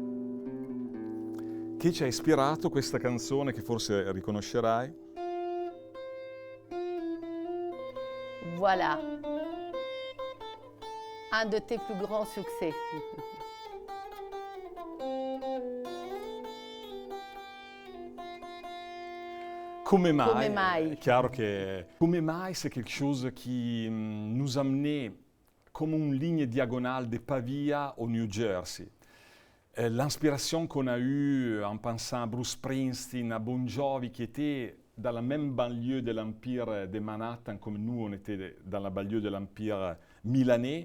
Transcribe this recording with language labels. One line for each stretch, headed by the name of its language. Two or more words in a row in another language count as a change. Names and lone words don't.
Italian: Chi ci ha ispirato questa canzone che forse riconoscerai?
French: Voilà, un de tes plus grands succès.
Italian: Come mai? È chiaro che come mai
French: c'est quelque chose qui nous amenait comme une ligne diagonale de Pavia au New Jersey. L'inspiration qu'on a eue en pensant à Bruce Springsteen, à Bon Jovi, qui étaient dans la même banlieue de l'Empire de Manhattan, comme nous, on était dans la banlieue de l'Empire milanais.